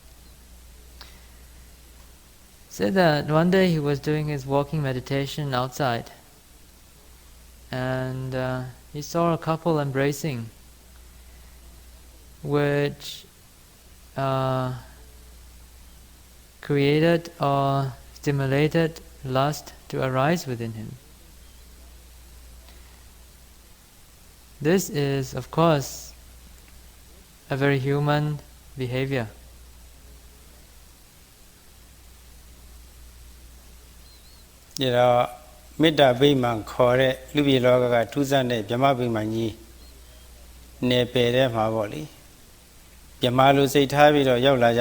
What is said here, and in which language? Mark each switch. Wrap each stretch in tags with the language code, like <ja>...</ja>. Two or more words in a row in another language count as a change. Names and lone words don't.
<en>Said that one day he was doing his walking meditation outside, and he saw a couple embracing, which created or stimulated lust to arise within him. This is, of course, a very human behavior.</en> <my>ဒီတော့မေတ္တာဗိမာန်ခေါ်တဲ့လူပြည်လောကကထူးဆန်းတဲ့ဗြဟ္မဗိမာန်ကြီးနယ်ပယ်ထဲမှာပေါ့လေဗြဟ္မာလိုစိတ်ထားပြီးတော့ရောက်လာကြ</my>